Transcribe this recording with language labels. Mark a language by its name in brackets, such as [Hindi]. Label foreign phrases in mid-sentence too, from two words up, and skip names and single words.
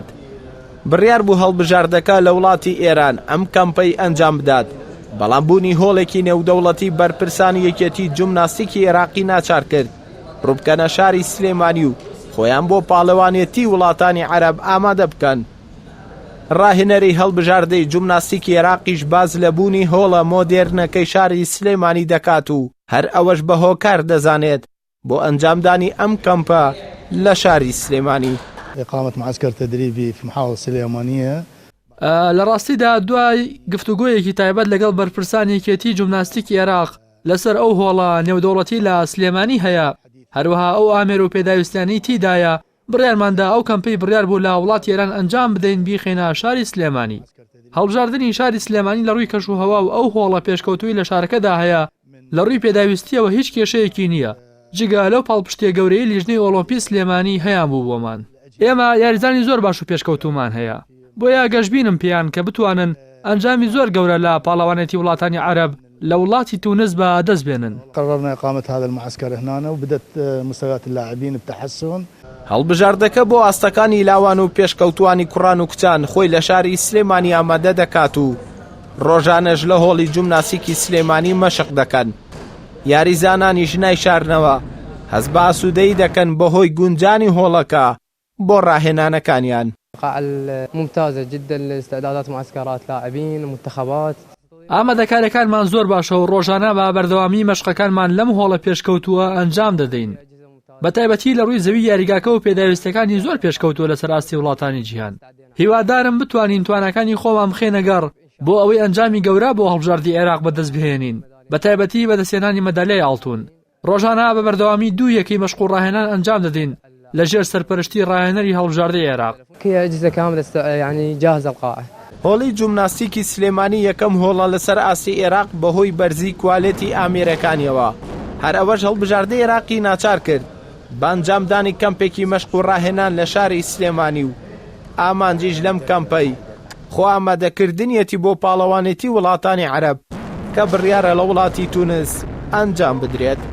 [Central Kurdish] بڕیار بوو هەڵبژاردەکە لە وڵاتی ئێران ئەم کەمپەی ئەنجام بدات، بەڵام بوونی هۆڵێکی نێودەوڵەتی بەرپرسانی یەکێتی جومناستیکی عێراقی ناچار کرد ڕووبکەنە شاری سلێمانی و خۆیان بۆ پاڵەوانێتی وڵاتانی عەرەب ئامادە بکەن. ڕاهێنەری هەڵبژاردەی جومناستیکی عێراقیش باز لە بوونی هۆڵە مۆدێرنەکەی شاری سلێمانی دەکات و هەر ئەوەش بە هۆکار دەزانێت بۆ ئەنجامدانی ئەم کەمپە لە شاری سلێمانی. [Arabic] إقامة معسكر تدريبي في محافظة السليمانية. [Central Kurdish] لە ڕاستیدا دوای گفتوگۆیەکی تایبەت لەگەڵ بەرپرسانێکێتی جومناستیکی عێراق لەسەر ئەو هۆڵە نێودەوڵەتی لە سلێمانی هەیە، هەروەها ئەو ئامێر و پێداویستانی تیدایە بڕیارماندا ئەو کەمپەی بڕیار بوو لە وڵاتی ئێران ئەنجام بدەین بیخێنە شاری سلێمانی. هەڵبژاردننی شاری سلێمانی لە ڕووی کەش و هەوا و ئەو هۆڵە پێشکەوتووی لە شارەکەدا هەیە لە ڕووی پێداویستیەوە هیچ کێشەیەکی نییە جگە لەو پاڵپشتێ گەورەی لیژنەی ئۆلۆمپی سلێمانی هەیان بوو بۆمان. ئێمە یاریزانی زۆر باش و پێشکەوتومان هەیە، بۆیە گەشتبینم پێیان کە بتوانن ئەنجامی زۆر گەورە لە پاڵەوانێتی وڵاتانی عەرەب لە وڵاتی تونس بە دەست بێنن. [Arabic] قررنا إقامة هذا المعسكر هنا وبدأت مستويات اللاعبين بتحسن. [Central Kurdish] هەڵبژاردەکە بۆ ئاستەکانی لاوان و پێشکەوتوانی کوڕان و کچان خۆی لە شاری سلێمانی ئامادە دەکات و ڕۆژانەش لە هۆڵی جومناسیکی سلێمانی مەشق دەکەن. یاریزانانی ژنای شارنەوە هەز بە ئاسوودەیی دەکەن بەهۆی گونجانی هۆڵەکە بۆ ڕاهێنانەکانیان. [Arabic] ممتازة جدا لاستعدادات معسكرات لاعبين ومنتخبات. [Central Kurdish] ئامادەکاریەکانمان زۆر باشە و ڕۆژانە بە بەردەوامی مەشقەکانمان لەم هۆڵە پێشکەوتووە ئەنجام دەدەین. بە تایبەتی لە ڕووی زەوی یاریگاکە و پێداویستەکانی زۆر پێشکەوتووە لەسەر ئاستی وڵاتانی جیهان. هیوادارم بتوانین توانەکانی خۆمان بخێنەگەڕ بۆ ئەوەی ئەنجامی گەورە بۆ هەڵبژاردی عێراق بەدەست بهێنین، بە تایبەتی بەدەستێنانی مەدالیای ئاڵتون. ڕۆژانە بە بەردەوامی دوو یەکەی مەشق و ڕاهێنان ئەنجام دەدەین لەژێر سەرپەرشتی ڕاهێنەری هەڵبژاردەی عێراق. [Arabic] أجهزة كاملة يعني جاهزة القاعة. [Central Kurdish] هۆڵی جومناستیکی سلێمانی یەکەم هۆڵە لەسەر ئاستی عێراق بەهۆی بەرزی کوالێتی ئامێرەکانیەوە. هەر ئەوەش هەڵبژاردەی عێراقی ناچار کرد بانجامدانی کەمپێکی مەشق و ڕاهێنان لە شاری سلێمانی و ئامانجیش لەم کەمپەی خۆ ئامادەکردنیەتی بۆ پاڵەوانێتی وڵاتانی عەرەب کە بڕیارە لە وڵاتی تونس ئەنجام بدرێت.